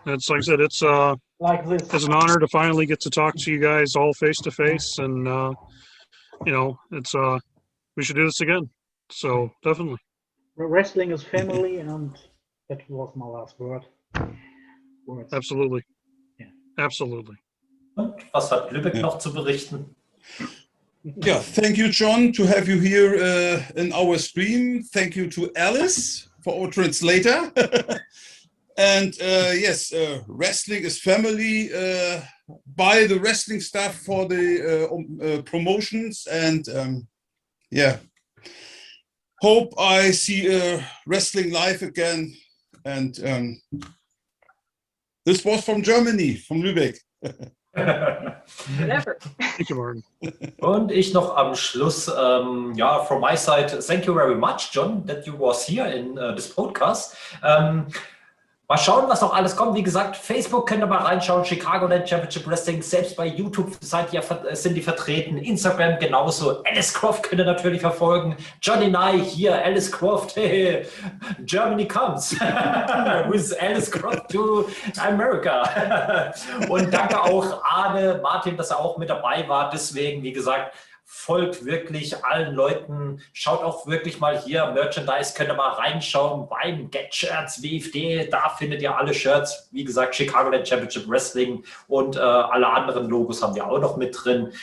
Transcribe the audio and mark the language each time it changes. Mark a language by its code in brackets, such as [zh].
[en] It's like I said, it's it's an honor to finally get to talk to you guys all face to face, and it's we should do this again. So definitely. Wrestling is family, and that was my last word. Words. Absolutely. Yeah. Absolutely. [de] Und was hat Lübeck noch zu berichten? [en] Yeah, thank you, John, to have you here in our stream. Thank you to Alice for our translator. And yes, wrestling is family. Buy the wrestling stuff for the promotions, and hope I see wrestling live again. And this was from Germany, from Lübeck. Never. Thank you, Martin. [de] Und ich noch am Schluss, [en] from my side, thank you very much, John, that you was here in this podcast. [de] Mal schauen, was noch alles kommt. Wie gesagt, Facebook könnt ihr mal reinschauen, Chicagoland Championship Wrestling, selbst bei YouTube sind die vertreten, Instagram genauso. Alice Croft könnt ihr natürlich verfolgen. [en] Johnny Nye hier, Alice Croft, hey, Germany comes with Alice Croft to America. [de] Und danke auch Arne, Martin, dass er auch mit dabei war. Deswegen, wie gesagt, folgt wirklich allen Leuten, schaut auch wirklich mal hier, Merchandise, könnt ihr mal reinschauen beim Get Shirts, WFD, da findet ihr alle Shirts, wie gesagt, Chicagoland Championship Wrestling und alle anderen Logos haben wir auch noch mit drin,